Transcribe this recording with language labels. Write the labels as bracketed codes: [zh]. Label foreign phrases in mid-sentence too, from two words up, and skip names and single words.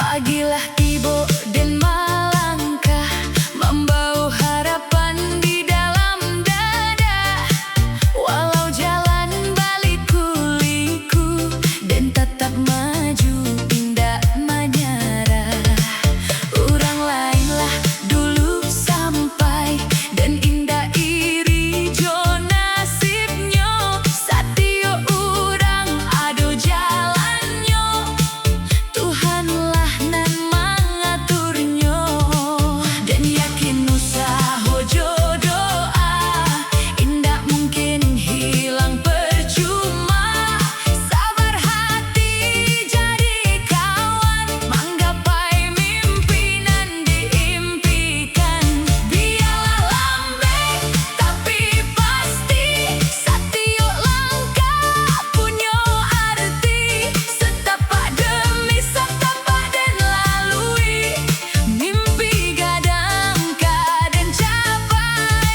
[id] Pagilah tiba dan melangkah, membawa harapan di dalam dada. Walau jalan baliku-liku dan tetap maju, tidak menyerah. Orang lainlah dulu sampai dan indah iri jo nasibnya. [min] Satio urang ado jalannya, Tuhanlah nan mengaturnya. [id] Dan yakin usaha jo doa, indah mungkin hilang percuma. Sabar hati jadi kawan, menggapai mimpi nan diimpikan. Biarlah lambat tapi pasti, setiap langkah punya arti. Setapak demi setapak dan lalui, mimpi gadangkan dan capai.